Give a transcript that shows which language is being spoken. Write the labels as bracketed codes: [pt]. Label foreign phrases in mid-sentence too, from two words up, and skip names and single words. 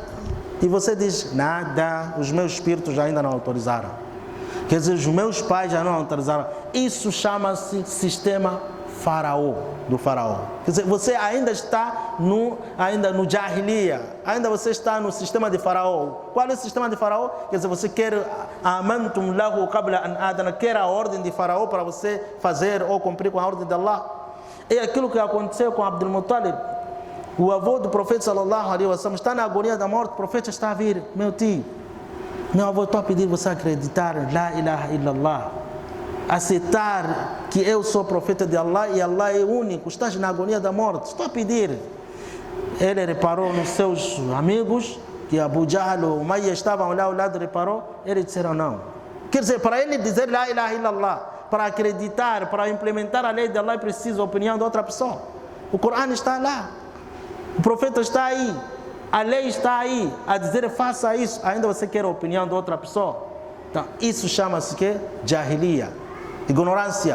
[pt] E você diz, nada, os meus espíritos ainda não autorizaram. Quer dizer, os meus pais já não autorizaram. Isso chama-se sistema faraó, do faraó. Quer dizer, você ainda está no Jahiliya, ainda você está no sistema de faraó. Qual é o sistema de faraó? Quer dizer, você quer [ar] آمنتم له قبل أن آذن, [pt] quer a ordem de faraó para você fazer ou cumprir com a ordem de Allah. É aquilo que aconteceu com Abdul Muttalib. O avô do profeta [ar] صلى الله عليه وسلم [pt] está na agonia da morte, o profeta está a vir, meu tio, meu avô, estou a pedir você acreditar, [ar] لا إله إلا الله, [pt] aceitar que eu sou profeta de Allah e Allah é único, estás na agonia da morte, estou a pedir. Ele reparou nos seus amigos, que Abu Jahl ou Umayya estavam lá ao lado, reparou, eles disseram não. Quer dizer, para ele dizer [ar] لا إله إلا الله, [pt] para acreditar, para implementar a lei de Allah, precisa a opinião de outra pessoa. O Corão está lá. O profeta está aí, a lei está aí, a dizer faça isso, ainda você quer a opinião de outra pessoa? Então, isso chama-se que? Jahiliya, ignorância.